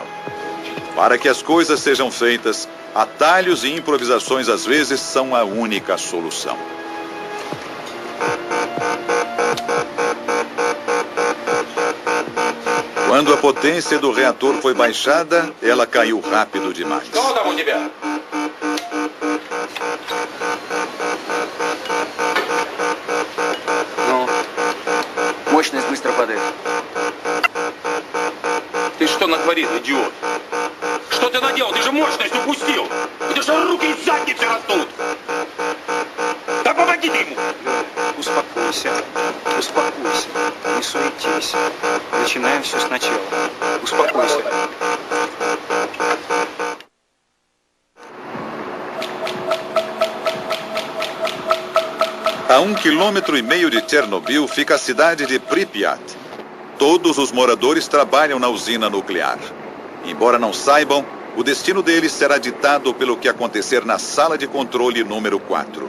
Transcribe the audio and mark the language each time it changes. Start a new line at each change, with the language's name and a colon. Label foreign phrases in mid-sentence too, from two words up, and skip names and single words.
Portuguese: Para que as coisas sejam feitas, atalhos e improvisações às vezes são a única solução. Quando a potência do reator foi baixada, ela caiu rápido demais.
Russian: Что там у тебя? Ну, мощность быстро падает. Ты что натворил, идиот? Что ты наделал? Ты же мощность упустил! У тебя же руки из задницы растут! Да помоги ты ему! Успокойся, успокойся, не суетись. Начинаем все сначала. Успокойся.
Portuguese: A 1,5 km de Chernobyl fica a cidade de Pripyat. Todos os moradores trabalham na usina nuclear. Embora não saibam, o destino deles será ditado pelo que acontecer na sala de controle número 4.